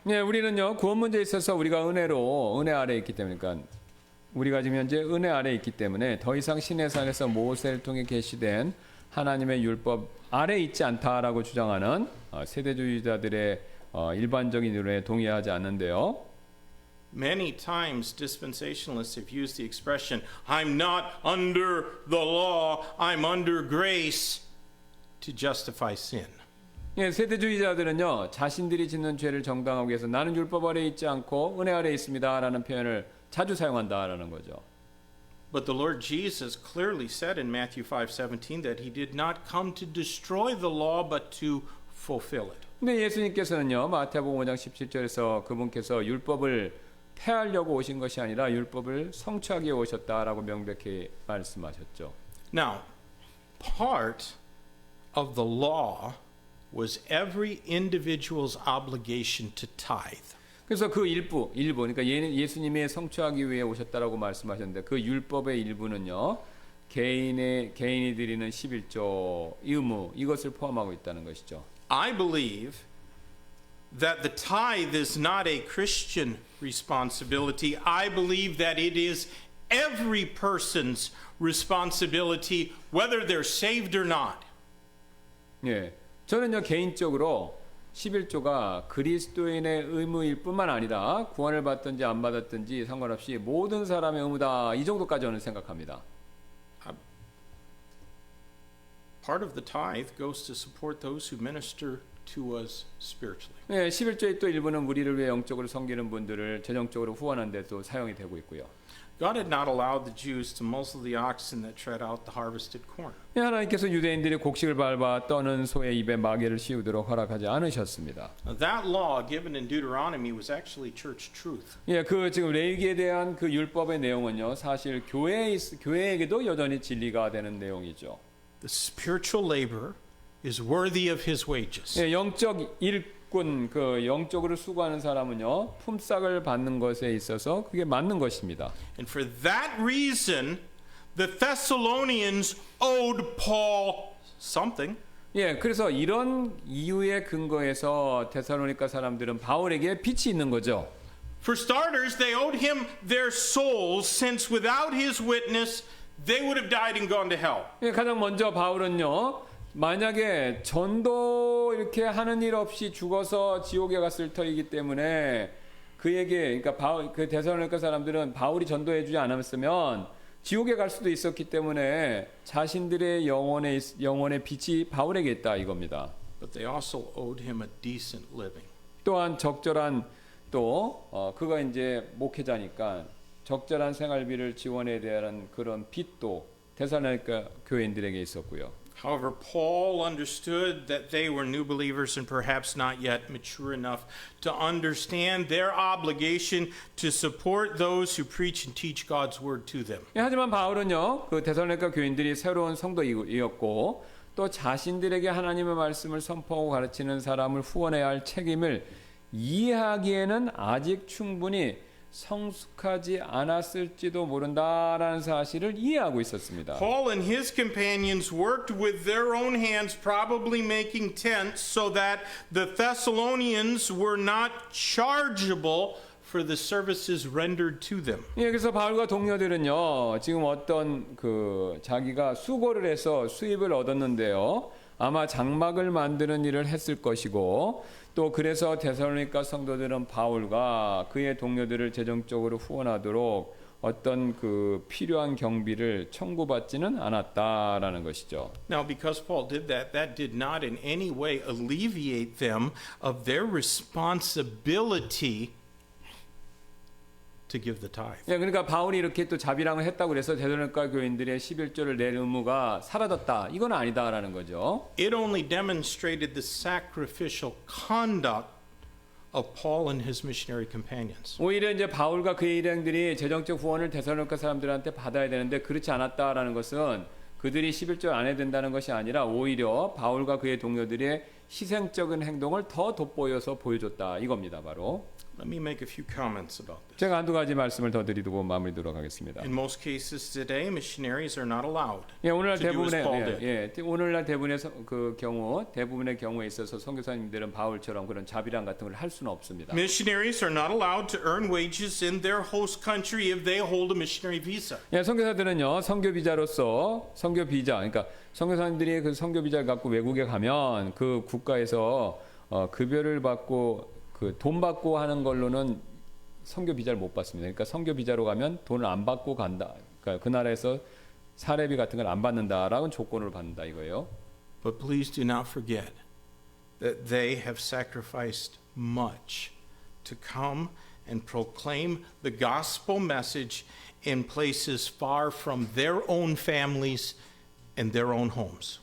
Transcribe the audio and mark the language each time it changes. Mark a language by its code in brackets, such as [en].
[ko] 네, 우리는요 구원 문제에 있어서 우리가 은혜 아래에 있기 때문에, 그러니까 우리가 지금 현재 은혜 아래에 있기 때문에 더 이상 시내산에서 모세를 통해 계시된 하나님의 율법 아래에 있지 않다라고 주장하는 세대주의자들의 일반적인 이론에 동의하지 않는데요. [en] Many times dispensationalists have used the expression, I'm not under the law, I'm under grace, to justify sin. [ko] 예, 세대주의자들은요 자신들이 짓는 죄를 정당하기 위해서 나는 율법 아래에 있지 않고 은혜 아래에 있습니다라는 표현을 자주 사용한다라는 거죠. [en] But the Lord Jesus clearly said in Matthew 5:17 that he did not come to destroy the law but to fulfill it. [ko] 근데 예수님께서는요 마태복음 5장 17절에서 그분께서 율법을 폐하려고 오신 것이 아니라 율법을 성취하기 위해 오셨다라고 명백히 말씀하셨죠. [en] Now, part of the law was every individual's obligation to tithe. [ko] 그래서 그 일부 그러니까 예수님이 성취하기 위해 오셨다라고 말씀하셨는데 그 율법의 일부는요. 개인이 드리는 11조 의무 이것을 포함하고 있다는 것이죠. [en] I believe that the tithe is not a Christian responsibility. I believe that it is every person's responsibility, whether they're saved or not. [ko] 예, 저는요 개인적으로 11조가 그리스도인의 의무일 뿐만 아니라 구원을 받든지 안 받았든지 상관없이 모든 사람의 의무다 이 정도까지 저는 생각합니다. [en] Part of the tithe goes to support those who minister to us spiritually. [ko] 예, 11조의 또 일부는 우리를 위해 영적으로 섬기는 분들을 재정적으로 후원하는 데 또 사용이 되고 있고요. [en] God had not allowed the Jews to muzzle the oxen that tread out the harvested corn. [ko] 예, 하나님께서 유대인들이 곡식을 밟아 떠는 소의 입에 마개를 씌우도록 허락하지 않으셨습니다. [en] Now, that law given in Deuteronomy was actually church truth. [ko] 예, 그 지금 레위기에 대한 그 율법의 내용은요, 사실 교회에게도 여전히 진리가 되는 내용이죠. [en] The spiritual laborer is worthy of his wages. [ko] 예, 영적 일꾼, 그 영적으로 수고하는 사람은요, 품삯을 받는 것에 있어서 그게 맞는 것입니다. [en] And for that reason, the Thessalonians owed Paul something. [ko] 예, 그래서 이런 이유의 근거에서 데살로니가 사람들은 바울에게 빚이 있는 거죠. [en] For starters, they owed him their souls, since without his witness, they would have died and gone to hell. [ko] 예, 가장 먼저 바울은요, 만약에 전도 이렇게 하는 일 없이 죽어서 지옥에 갔을 터이기 때문에 그에게, 그러니까 그 데살로니가 사람들은 바울이 전도해주지 않았으면 지옥에 갈 수도 있었기 때문에 자신들의 영혼의 빚이 바울에게 있다 이겁니다. [en] But they also owed him a decent living. [ko] 또한 적절한 그가 이제 목회자니까 적절한 생활비를 지원해야 되는 그런 빚도 데살로니가 교인들에게 있었고요. [en] However, Paul understood that they were new believers and perhaps not yet mature enough to understand their obligation to support those who preach and teach God's word to them. [ko] 하지만 바울은요, 그 데살로니가 교인들이 새로운 성도이었고 또 자신들에게 하나님의 말씀을 선포하고 가르치는 사람을 후원해야 할 책임을 이해하기에는 아직 충분히 성숙하지 않았을지도 모른다라는 사실을 이해하고 있었습니다. [en] Paul and his companions worked with their own hands, probably making tents, so that the Thessalonians were not chargeable for the services rendered to them. [ko] 예, 그래서 바울과 동료들은요, 지금 어떤 자기가 수고를 해서 수입을 얻었는데요, 아마 장막을 만드는 일을 했을 것이고, 또 그래서 데살로니가 성도들은 바울과 그의 동료들을 재정적으로 후원하도록 어떤 필요한 경비를 청구받지는 않았다라는 것이죠. [en] Now, because Paul did that, that did not in any way alleviate them of their responsibility to give the tithe. [ko] 예, 그러니까 바울이 이렇게 또 자비랑을 했다고 해서 데살로니가 교인들의 11조를 낼 의무가 사라졌다. 이건 아니다라는 거죠. [en] It only demonstrated the sacrificial conduct of Paul and his missionary companions. [ko] 오히려 이제 바울과 그의 일행들이 재정적 후원을 데살로니가 사람들한테 받아야 되는데 그렇지 않았다라는 것은 그들이 11조 안 해야 된다는 것이 아니라 오히려 바울과 그의 동료들의 희생적인 행동을 더 돋보여서 보여줬다 이겁니다. 바로. [en] Let me make a few comments about this. [ko] 제가 한두 가지 말씀을 더 드리고 마무리하도록 하겠습니다. [en] In most cases today, missionaries are not allowed [ko] 예, 오늘날 [en] to do as [ko] 대부분의 [en] Paul did. [ko] 오늘날 대부분의 경우에 있어서 선교사님들은 바울처럼 그런 자비랑 같은 걸 할 수는 없습니다. [en] Missionaries are not allowed to earn wages in their host country if they hold a missionary visa. [ko] 예, 선교사들은요 선교 비자로서 선교 비자, 그러니까 선교사님들이 그 선교 비자를 갖고 외국에 가면 그 국가에서 급여를 받고 돈 받고 하는 걸로는 선교 비자를 못 받습니다. 그러니까 선교 비자로 가면 돈을 안 받고 간다. 그러니까 그 나라에서 사례비 같은 걸 안 받는다라는 조건을 받는다 이거예요. [en] But please do not forget that they have sacrificed much to come and proclaim the gospel message in places far from their own families and their own homes.